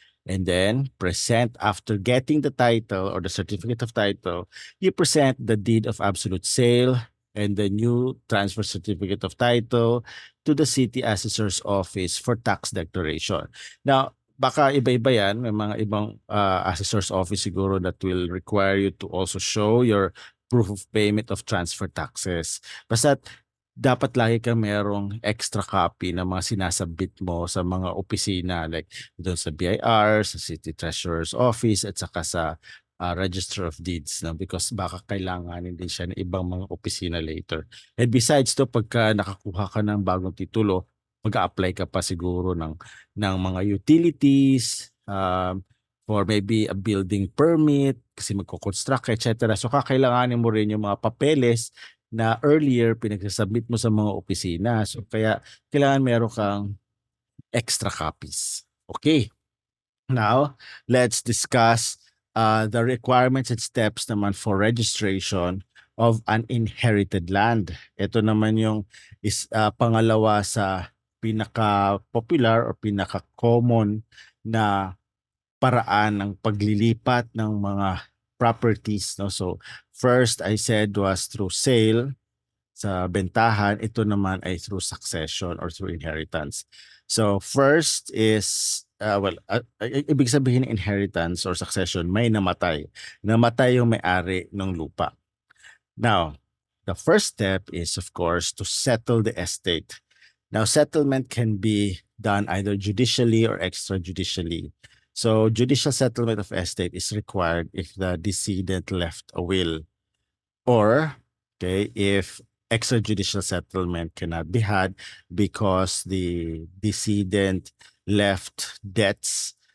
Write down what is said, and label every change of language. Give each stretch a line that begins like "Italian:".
English: And then present after getting the title or the certificate of title, you present the deed of absolute sale and the new transfer certificate of title to the city assessor's office for tax declaration. Now,
Filipino: baka iba-iba yan. May mga ibang assessor's office siguro
English: that will require you to also show your proof of payment of transfer taxes.
Filipino: Basta dapat lagi kang merong extra copy ng mga sinasabit mo sa mga opisina like doon sa BIR, sa City Treasurer's Office at saka sa Register of Deeds, no? Because baka kailanganin din siya ng ibang mga opisina later. And besides to, pagka nakakuha ka ng bagong titulo, mag-a-apply ka pa siguro ng mga utilities,
English: for maybe a building permit,
Filipino: kasi magko-construct, etc. So kakailanganin mo rin yung mga papeles na earlier pinagsasubmit mo sa mga opisina. So kaya kailangan meron kang extra copies. Okay.
English: Now, let's discuss the requirements and steps naman for registration of an inherited land.
Filipino: Ito naman yung pangalawa sa pinaka-popular or pinaka-common na paraan ng paglilipat ng mga properties, no?
English: So first I said was through sale sa bentahan,
Filipino: ito naman ay
English: through succession or through inheritance. So first is
Filipino: ibig sabihin ng inheritance or succession, may namatay. Namatay yung may-ari ng lupa.
English: Now, the first step is of course to settle the estate. Now, settlement can be done either judicially or extrajudicially. So judicial settlement of estate is required if the decedent left a will, or okay, if extrajudicial settlement cannot be had because the decedent left debts.